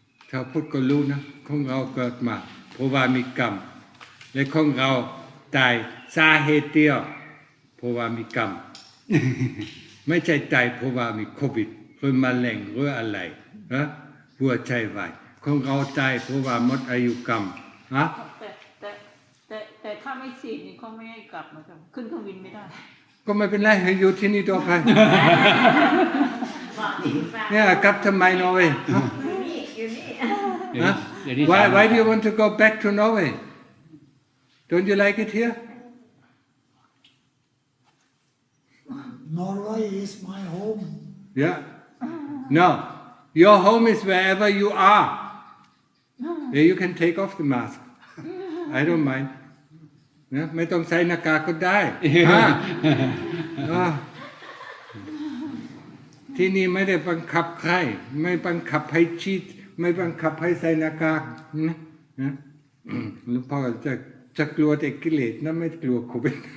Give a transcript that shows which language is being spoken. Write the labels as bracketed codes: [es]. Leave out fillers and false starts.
[th] ชาวพุทธก็รู้นะของเราเกิดมาเพราะว่ามีกรรมและของเราตายสาเหตุเดียวเพราะว่ามีกรรม ไม่ใช่ตายเพราะว่ามีโควิดหรือมะเร็งหรืออะไรนะหัวใจวายของเราตายเพราะว่าหมดอายุกรรมฮะ แต่ถ้าไม่ฉีดนี่เขาไม่ให้กลับมาขึ้นเครื่องบินไม่ได้ ก็ไม่เป็นไรให้อยู่ที่นี่ต่อไป เนี่ยกลับทำไมนอร์เวย์ฮะ เดี๋ยวนี้เดี๋ยวนี้ [en] Why do you want to go back to Norway? Don't you like it here? Norway is my home Yeah. No. Your home is wherever you are. Yeah, you can take off the mask. I don't mind. [th] นะไม่ต้องใส่หน้ากากก็ได้ฮะที่นี่ไม่ได้บังคับใครไม่บังคับให้ฉีดไม่บังคับให้ใส่หน้ากากนะหลวงพ่อจะกลัวแต่กิเลสนะไม่กลัวโควิด